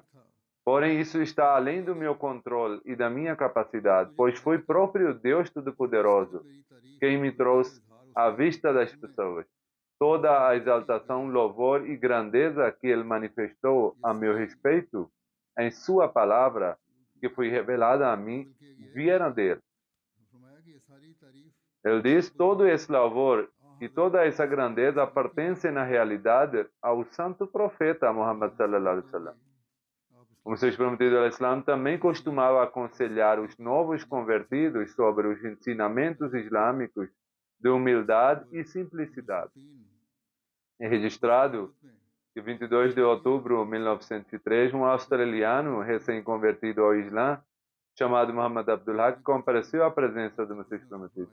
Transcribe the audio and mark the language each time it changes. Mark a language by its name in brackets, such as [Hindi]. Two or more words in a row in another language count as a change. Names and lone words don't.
[Portuguese] Porém, isso está além do meu controle e da minha capacidade, pois foi próprio Deus Todo-Poderoso quem me trouxe à vista das pessoas toda a exaltação, louvor e grandeza que Ele manifestou a meu respeito em Sua palavra, que foi revelada a mim, vieram dele. Ele diz: todo esse louvor e toda essa grandeza pertencem na realidade ao santo profeta Muhammad [Arabic] صلى الله عليه وسلم. [Portuguese] O Messias prometido ao Islã também costumava aconselhar os novos convertidos sobre os ensinamentos islâmicos de humildade e simplicidade. É registrado que 22 de outubro de 1903, um australiano recém-convertido ao Islã, chamado Muhammad Abdul Haq, compareceu à presença do Messias prometido.